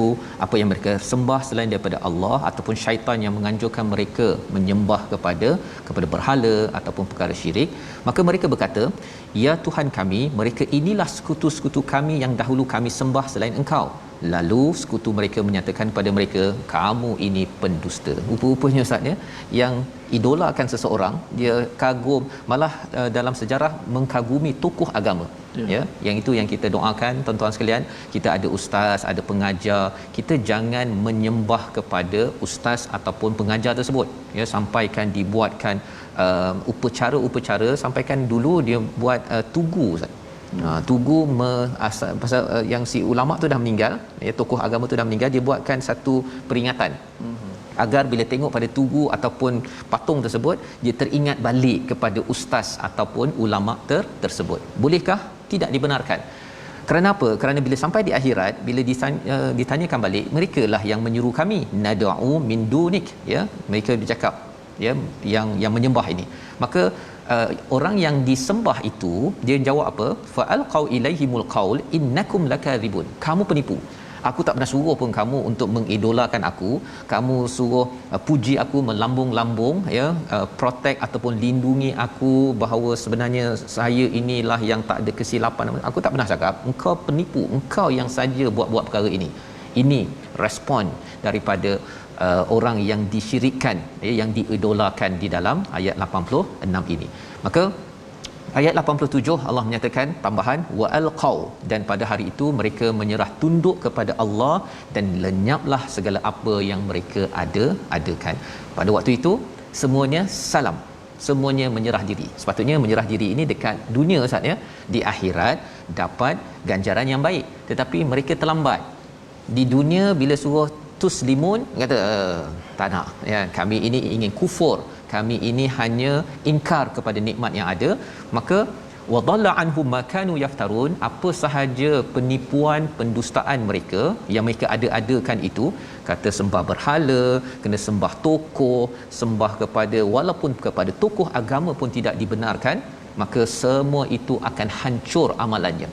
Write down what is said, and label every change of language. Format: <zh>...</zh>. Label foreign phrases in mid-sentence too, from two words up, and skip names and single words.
<ms>apa yang mereka sembah selain daripada Allah, ataupun syaitan yang menganjurkan mereka menyembah kepada berhala ataupun perkara syirik, maka mereka berkata, ya Tuhan kami, mereka inilah sekutu-sekutu kami yang dahulu kami sembah selain Engkau. Lalu sekutu mereka menyatakan pada mereka, kamu ini pendusta. Rupa-rupanya Ustaz ya, yang idolakan seseorang, dia kagum, malah dalam sejarah mengkagumi tokoh agama ya. Yang itu yang kita doakan tuan-tuan sekalian, kita ada ustaz, ada pengajar, kita jangan menyembah kepada ustaz ataupun pengajar tersebut ya, sampaikan dibuatkan upacara, sampaikan dulu dia buat tugu Ustaz. Tugu pasal yang si ulama tu dah meninggal ya, tokoh agama tu dah meninggal, dia buatkan satu peringatan agar bila tengok pada tugu ataupun patung tersebut, dia teringat balik kepada ustaz ataupun ulama tersebut. Bolehkah? Tidak dibenarkan. Kerana apa? Kerana bila sampai di akhirat, bila ditanyakan balik, mereka lah yang menyuruh kami,</ms> <ar>نَدْعُو مِن دُونِكَ ya,</ar> <ms>mereka bercakap ya, yang menyembah ini. Maka orang yang disembah itu, dia jawab apa?</ms> <ar>فَأَلْقَوْا إِلَيْهِمُ الْقَوْلَ إِنَّكُمْ لَكَاذِبُونَ.</ar> <ms>Kamu penipu. aku tak pernah suruh pun kamu untuk mengidolakan aku. Kamu suruh puji aku melambung-lambung, ya, protect ataupun lindungi aku bahawa sebenarnya saya inilah yang tak ada kesilapan. Aku tak pernah cakap engkau penipu, engkau yang saja buat-buat perkara ini. Ini respon daripada orang yang disyirikkan, yang diidolakan di dalam ayat 86 ini. Maka ayat 87 Allah menyatakan tambahan</ms> <ar>وَأَلْقَوْا,</ar> <ms>dan pada hari itu mereka menyerah tunduk kepada Allah dan lenyaplah segala apa yang mereka adakan. Pada waktu itu semuanya salam, semuanya menyerah diri. Sepatutnya menyerah diri ini dekat dunia saatnya, di akhirat dapat ganjaran yang baik, tetapi mereka terlambat. Di dunia bila suruh tuslimun kata tak nak, ya, kami ini ingin kufur, kami ini hanya ingkar kepada nikmat yang ada.</ms> <ar>Maka وَضَلَّ عَنْهُم مَّا كَانُوا يَفْتَرُونَ,</ar> <ms>apa sahaja penipuan pendustaan mereka yang mereka ada-adakan itu, kata sembah berhala, kena sembah tokoh, sembah kepada walaupun kepada tokoh agama pun tidak dibenarkan, maka semua itu akan hancur amalannya.</ms>